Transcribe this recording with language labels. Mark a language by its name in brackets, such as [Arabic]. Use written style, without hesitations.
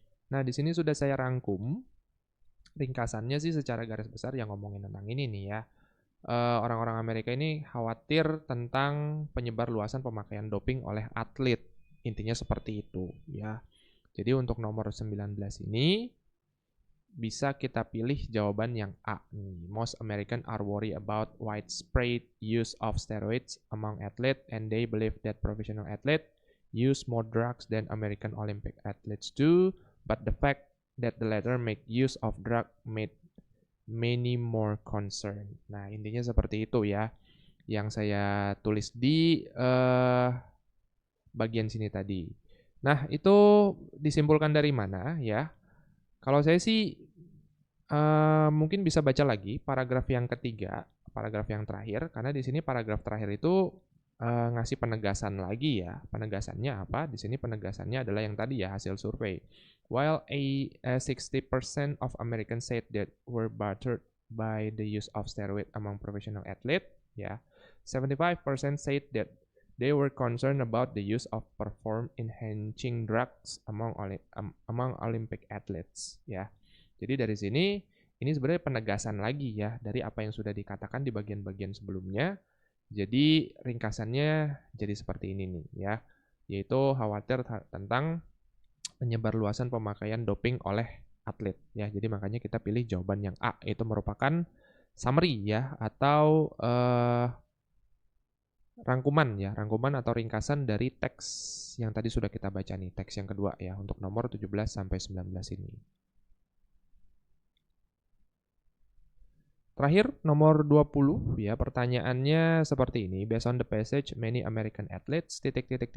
[Indonesian] Nah, di sini sudah saya rangkum. Ringkasannya sih secara garis besar yang ngomongin tentang ini nih ya. Orang-orang Amerika ini khawatir tentang penyebar luasan pemakaian doping oleh atlet. Intinya seperti itu ya. Jadi untuk nomor 19 ini bisa kita pilih jawaban yang A nih. [English] Most American are worried about widespread use of steroids among athletes and they believe that professional athletes use more drugs than American Olympic athletes do, but the fact that the latter make use of drug made many more concerned. [Indonesian] Nah, intinya seperti itu ya. Yang saya tulis di bagian sini tadi. Nah, itu disimpulkan dari mana ya? Kalau saya sih mungkin bisa baca lagi paragraf yang ketiga, paragraf yang terakhir, karena di sini paragraf terakhir itu ngasih penegasan lagi ya. Penegasannya apa? Di sini penegasannya adalah yang tadi ya, hasil survei. [English] While 60% of Americans said that were bothered by the use of steroid among professional athletes, ya, 75% said that they were concerned about the use of performance-enhancing drugs among Olympic athletes, ya. [Indonesian] Jadi dari sini ini sebenarnya penegasan lagi ya dari apa yang sudah dikatakan di bagian-bagian sebelumnya. Jadi ringkasannya jadi seperti ini nih ya, yaitu khawatir tentang penyebarluasan pemakaian doping oleh atlet ya. Jadi makanya kita pilih jawaban yang A, itu merupakan summary ya atau rangkuman ya, rangkuman atau ringkasan dari teks yang tadi sudah kita baca nih, teks yang kedua ya untuk nomor 17 sampai 19 ini. Terakhir, nomor 20 ya, pertanyaannya seperti ini. [English] Based on the passage, many American athletes, titik.